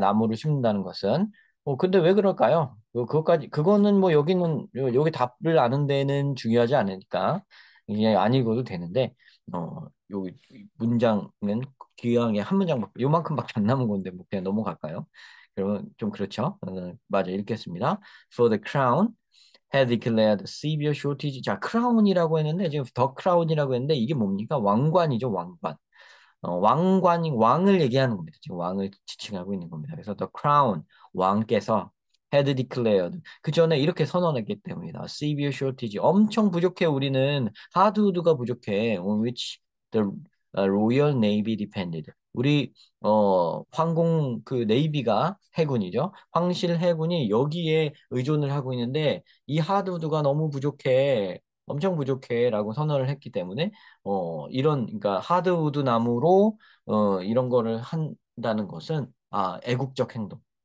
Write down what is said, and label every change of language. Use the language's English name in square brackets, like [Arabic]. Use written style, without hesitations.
[Korean] 나무를 심는다는 것은. 근데 왜 그럴까요? 그거는 뭐 여기 답을 아는 데는 중요하지 않으니까 이게 안 읽어도 되는데, 여기 문장은 기왕에 한 문장, 요만큼밖에 안 남은 건데, 뭐 그냥 넘어갈까요? 그러면 좀 그렇죠? 맞아, 읽겠습니다. [English] For the crown had declared severe shortage. [Korean] 자, 크라운이라고 했는데, 지금 더 크라운이라고 했는데, 이게 뭡니까? 왕관이죠, 왕관. 왕을 얘기하는 겁니다. 지금 왕을 지칭하고 있는 겁니다. 그래서 [English] the crown, [Korean] 왕께서 [English] had declared. [Korean] 그 전에 이렇게 선언했기 때문이다. [English] severe shortage. [Korean] 엄청 부족해. 우리는 하드우드가 부족해. [English] On which the Royal Navy depended. [Korean] 우리 황공 그 네이비가 해군이죠. 황실 해군이 여기에 의존을 하고 있는데 이 하드우드가 너무 부족해. 엄청 부족해라고 선언을 했기 때문에 그러니까 하드우드 나무로 이런 거를 한다는 것은 애국적 행동.